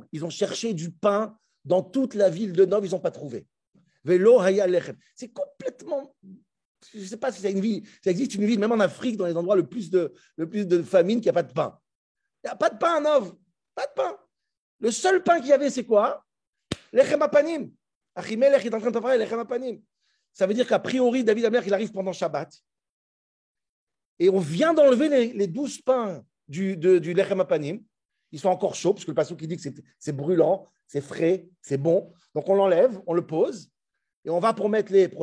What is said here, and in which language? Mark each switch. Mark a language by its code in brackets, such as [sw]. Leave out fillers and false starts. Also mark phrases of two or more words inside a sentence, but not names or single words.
[fr] Ils ont cherché du pain dans toute la ville de Nov, ils n'ont pas trouvé. [he] Velo Haya Lechem. [fr] C'est complètement. Je ne sais pas si ça existe une ville, même en Afrique, dans les endroits le plus de famine, qu'il n'y a pas de pain. Il n'y a pas de pain à Nov. Pas de pain. Le seul pain qu'il y avait, c'est quoi? [he] Lechem Apanim. [fr] Achimelech est en train de préparer [he] Lechem Apanim. [fr] Ça veut dire qu'a priori, David Amer, il arrive pendant Shabbat. Et on vient d'enlever les 12 pains du [he] Lechem Apanim. [fr] Ils sont encore chauds, parce que le pasteur qui dit que c'est brûlant, c'est frais, c'est bon. Donc on l'enlève, on le pose, et on va pour mettre les prochains.